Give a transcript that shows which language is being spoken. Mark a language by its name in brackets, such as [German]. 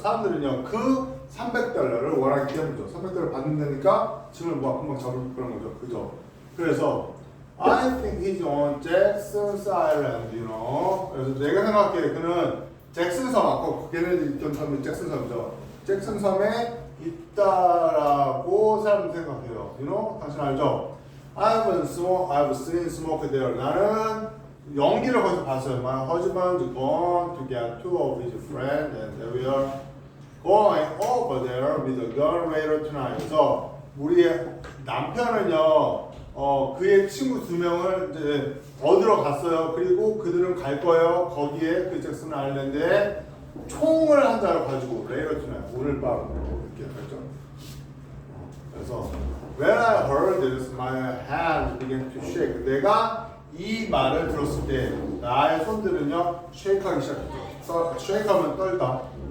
[Korean] 사람들은요 그 $300를 원하기 때문이죠. $300 받는다니까 짐을 금방 잡을 그런 거죠. 그죠? 그래서 [English] I think he's on Jackson's Island, you know. [Korean] 그래서 내가 생각해 그는 잭슨 섬, 아까 걔네들이 있던 섬이 잭슨 섬이죠. 잭슨 섬에 있다라고 사람들 생각해요. [English] You know? [Korean] 당신 알죠? [English] I've seen smoke there. [Korean] 나는 연기를 거기서 봤어요. [English] My husband's gone to get two of his friends and they were going over there with a gun later tonight. [Korean] 그래서 우리의 남편은요. 그의 친구 두 명을 이제 얻으러 갔어요. 그리고 그들은 갈 거예요. 거기에 그 잭슨 아일랜드에 총을 한 자를 가지고 [English] later tonight [Korean] 오늘 밤 이렇게 했죠. 그래서 [English] when I heard this, my hands began to shake. [Korean] 내가 이 말을 들었을 때 나의 손들은요 쉐이크하기 시작했죠. 쉐이크하면 떨다.